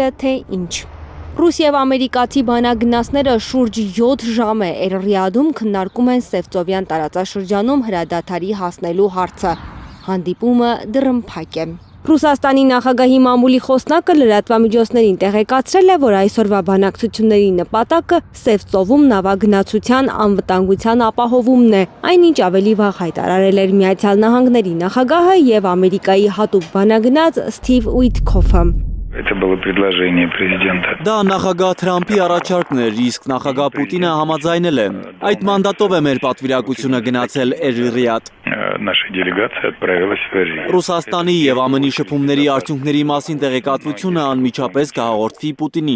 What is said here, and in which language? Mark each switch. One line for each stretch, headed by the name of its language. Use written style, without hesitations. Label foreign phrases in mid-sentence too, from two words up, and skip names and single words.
Armenian: թե ինչ։ Ռուս և ամերիկացի բանագնացները շուրջ 7 ժամ է Էյր-Ռիադում քննարկում են Սևծովյան տարածաշրջանում հրադադարի հասնելու հարցը։ Հանդիպումը դռնփակ է։ Ռուսաստանի նախագահի մամուլի խոսնակը լրատվամիջոցներին տեղեկացրել է, որ այսօրվա բանակցությունների նպատակը Սևծովում նավագնացության անվտանգության ապահովումն է, այնինչ ավելի վաղ հայտարարել էր Միացյալ Նահանգների նախագահը եւ Ամերիկայի հատուկ բանագնաց Սթիվ Ուիթքոֆը։
Russian: Это было предложение президента.
Armenian: Դա նախագահ Թրամփի առաջարկն էր, իսկ նախագահ Պուտինը համաձայնել է։ Այդ մանդատով է մեր պատվիրակությունը գնացել Էյր-Ռիադ։
Russian: Наша делегация отправилась в Эйр-Рияд.
Armenian: Ռուսաստանի եւ ԱՄՆ-ի շփումների արդյունքների մասին տեղեկատվությունը անմիջապես կհաղորդվի Պուտինին։